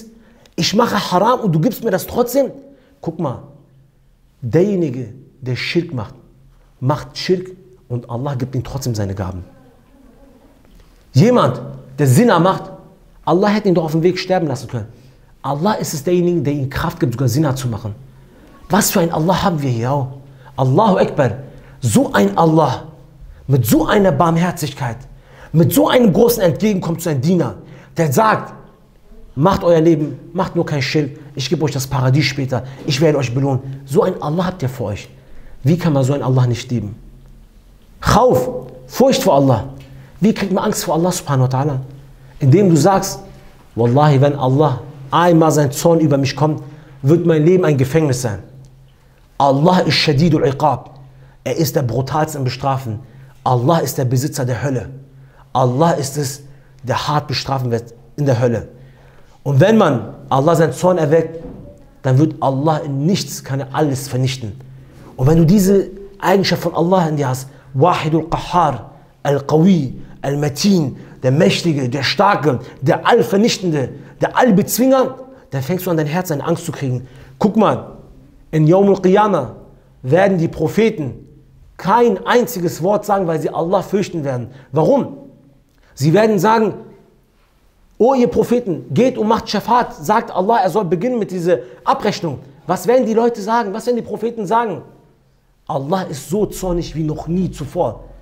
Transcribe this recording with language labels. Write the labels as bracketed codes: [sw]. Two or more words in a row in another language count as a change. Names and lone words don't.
[de] Ich mache Haram und du gibst mir das trotzdem. Guck mal, derjenige, der Schirk macht Schirk und Allah gibt ihm trotzdem seine Gaben. Jemand, der Sinna macht, Allah hätte ihn doch auf dem Weg sterben lassen können. Allah ist es derjenige, der ihm Kraft gibt, sogar Sinna zu machen. Was für ein Allah haben wir hier? [ar] Oh. الله أكبر. [de] So ein Allah, mit so einer Barmherzigkeit, mit so einem großen Entgegenkommen zu einem Diener, der sagt, macht euer Leben, macht nur kein Schild, ich gebe euch das Paradies später, ich werde euch belohnen. So ein Allah habt ihr vor euch. Wie kann man so einen Allah nicht lieben? Khauf, Furcht vor Allah. Wie kriegt man Angst vor Allah [ar] سبحانه وتعالى? [de] Indem du sagst, Wallahi, wenn Allah einmal sein Zorn über mich kommt, wird mein Leben ein Gefängnis sein. Allah ist [ar] شديد العقاب. [de] Er ist der brutalste im Bestrafen. Allah ist der Besitzer der Hölle. Allah ist es, der hart bestrafen wird in der Hölle. Und wenn man Allah seinen Zorn erweckt, dann wird Allah in nichts, kann er alles vernichten. Und wenn du diese Eigenschaft von Allah in dir hast, [ar] الواحد القهار، القوي, [de] Al-Matin, der Mächtige, der Starke, der Allvernichtende, der Allbezwinger, dann fängst du an, dein Herz eine Angst zu kriegen. Guck mal, in [ar] يوم القيامة [de] werden die Propheten kein einziges Wort sagen, weil sie Allah fürchten werden. Warum? Sie werden sagen, oh ihr Propheten, geht und macht Schafat, sagt Allah, er soll beginnen mit dieser Abrechnung. Was werden die Leute sagen? Was werden die Propheten sagen? Allah ist so zornig wie noch nie zuvor.